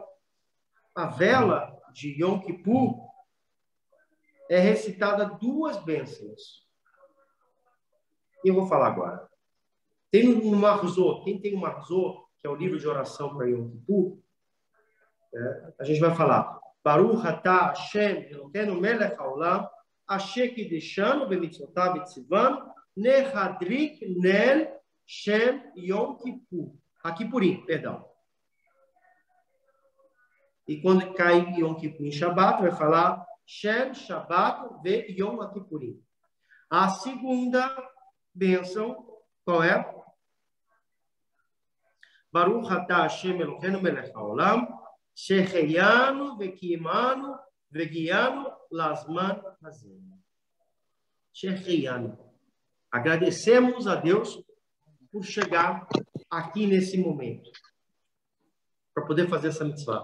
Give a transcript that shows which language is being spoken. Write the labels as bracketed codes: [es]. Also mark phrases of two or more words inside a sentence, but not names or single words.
[pt] A vela de Yom Kippur é recitada 2 bênçãos. E eu vou falar agora. Tem no Marzor, quem tem o Marzor, que é o livro de oração para Yom Kippur, a gente vai falar [he] ברוך אתה השם אלוקינו מלך העולם אשר קדשנו במצותיו וצונו להדליק נר של יום כיפור. [pt] Kippurim, perdão. E quando cai Yom Kippur em Shabbat, vai falar [he] של שבת ויום כיפורים. [pt] A segunda bênção, qual é? [he] ברוך אתה השם אלוקינו מלך העולם שהחיינו וקיימנו והגיענו לזמן הזה. [pt] Sheheyanu. Agradecemos a Deus por chegar aqui nesse momento, para poder fazer essa mitzvah.